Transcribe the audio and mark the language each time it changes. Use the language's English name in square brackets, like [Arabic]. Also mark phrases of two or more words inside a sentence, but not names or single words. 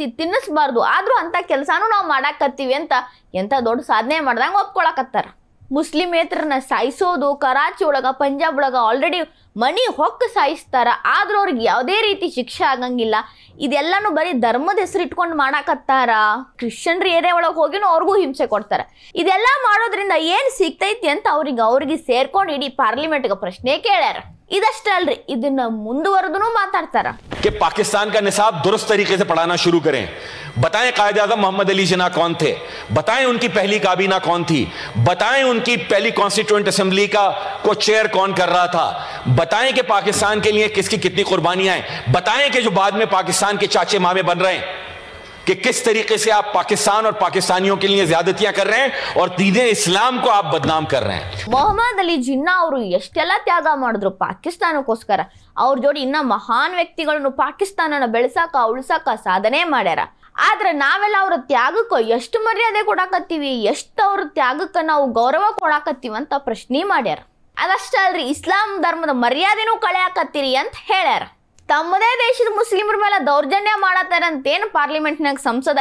[Kannada] ತಿನ್ನಿಸ್ಬಾರ್ದು ಆದರೂ ಅಂಥ ಕೆಲಸನೂ ನಾವು ಮಾಡಾಕತ್ತೀವಿ ಅಂತ ಎಂಥ ದೊಡ್ಡ ಸಾಧನೆ ಮಾಡ್ದಂಗೆ ಒಪ್ಕೊಳಕತ್ತಾರ ಮುಸ್ಲಿಮೇತರನ್ನ ಸಾಯಿಸೋದು ಕರಾಚಿ ಒಳಗ ಪಂಜಾಬ್ ಒಳಗ ಆಲ್ರೆಡಿ ಮನಿ ಹೊಕ್ಕ ಸಾಯಿಸ್ತಾರ ಆದ್ರೂ ಅವ್ರಿಗೆ ಯಾವುದೇ ರೀತಿ ಶಿಕ್ಷೆ ಆಗಂಗಿಲ್ಲ ಇದೆಲ್ಲಾನು ಬರೀ ಧರ್ಮದ ಹೆಸರು ಇಟ್ಕೊಂಡು ಮಾಡಾಕತ್ತಾರ ಕ್ರಿಶ್ಚಿಯನ್ರ ಏರಿಯಾ ಒಳಗೆ ಹೋಗಿನೂ ಅವ್ರಿಗೂ ಹಿಂಸೆ ಕೊಡ್ತಾರ ಇದೆಲ್ಲ ಮಾಡೋದ್ರಿಂದ ಏನ್ ಸಿಗ್ತೈತಿ ಅಂತ ಅವ್ರಿಗೆ ಸೇರ್ಕೊಂಡು ಇಡೀ ಪಾರ್ಲಿಮೆಂಟ್ಗೆ ಪ್ರಶ್ನೆ ಕೇಳ್ಯಾರ ಇದಷ್ಟೇ ಅಲ್ರಿ ಇದನ್ನ ಮುಂದುವರೆದೂ ಮಾತಾಡ್ತಾರ [Urdu] کہ پاکستان کا نصاب درست طریقے سے پڑھانا شروع کریں بتائیں قائد اعظم محمد علی جناح کون تھے بتائیں ان کی پہلی کابینہ کون تھی بتائیں ان کی پہلی کانسٹیٹیوئنٹ اسمبلی کا کو چیئر کون کر رہا تھا بتائیں کہ پاکستان کے لیے کس کی کتنی قربانیاں ہیں بتائیں کہ جو بعد میں پاکستان کے چاچے مامے بن رہے ہیں کہ کس طریقے سے آپ پاکستان اور پاکستانیوں کے لیے زیادتیاں کر رہے ہیں اور دین اسلام کو آپ بدنام کر رہے ہیں [Kannada] ಮೊಹಮ್ಮದ್ ಅಲಿ ಜಿನ್ನಾ ಅವರು ಎಷ್ಟೆಲ್ಲ ತ್ಯಾಗ ಮಾಡಿದ್ರು ಪಾಕಿಸ್ತಾನಕ್ಕೋಸ್ಕರ ಅವ್ರ ಜೋಡಿ ಇನ್ನ ಮಹಾನ್ ವ್ಯಕ್ತಿಗಳನ್ನು ಪಾಕಿಸ್ತಾನನ ಬೆಳೆಸಾಕ ಉಳಿಸಾಕ ಸಾಧನೆ ಮಾಡ್ಯಾರ ಆದ್ರೆ ನಾವೆಲ್ಲ ಅವ್ರ ತ್ಯಾಗಕ್ಕೆ ಎಷ್ಟು ಮರ್ಯಾದೆ ಕೊಡಾಕತ್ತೀವಿ ಎಷ್ಟು ಅವ್ರ ತ್ಯಾಗಕ್ಕೆ ನಾವು ಗೌರವ ಕೊಡಾಕತ್ತೀವಿ ಅಂತ ಪ್ರಶ್ನೆ ಮಾಡ್ಯಾರ ಅದಷ್ಟೇ ಅಲ್ರಿ ಇಸ್ಲಾಂ ಧರ್ಮದ ಮರ್ಯಾದೆನೂ ಕಳೆಯಾಕತ್ತೀರಿ ಅಂತ ಹೇಳ್ಯಾರ ತಮ್ಮದೇ ದೇಶದ ಮುಸ್ಲಿಮರ ಮೇಲೆ ದೌರ್ಜನ್ಯ ಮಾಡತ್ತಾರಂತೇನು ಪಾರ್ಲಿಮೆಂಟ್ನಾಗ ಸಂಸದ